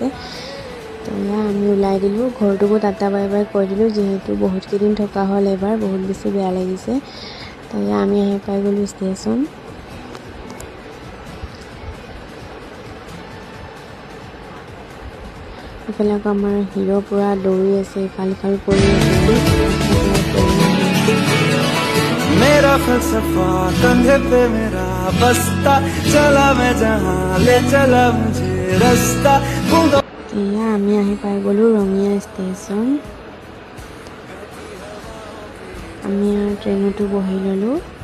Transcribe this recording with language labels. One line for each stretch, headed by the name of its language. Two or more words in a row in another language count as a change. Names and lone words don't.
Assamese: তো এয়া আমি ওলাই দিলোঁ, ঘৰটোকো
English: tata bye bye
Assamese: কৈ দিলোঁ, যিহেতু বহুতকেইদিন থকা হ'ল। এবাৰ বহুত বেছি বেয়া লাগিছে। তো এয়া আমি আহি পাই গ'লোঁ ষ্টেচন। ইফালে আকৌ আমাৰ হিৰো পূৰা দৌৰি আছে, ইফাল সিফাল কৰি আছে।
Hindi: मेरा फलसफा कंधे पे मेरा बस्ता चला मैं जहाँ ले चला मुझे रास्ता।
Assamese: এয়া আমি আহি পাই গ'লোঁ ৰঙিয়া ষ্টেচন। আমি আৰু ট্ৰেইনতো বহি ল'লোঁ।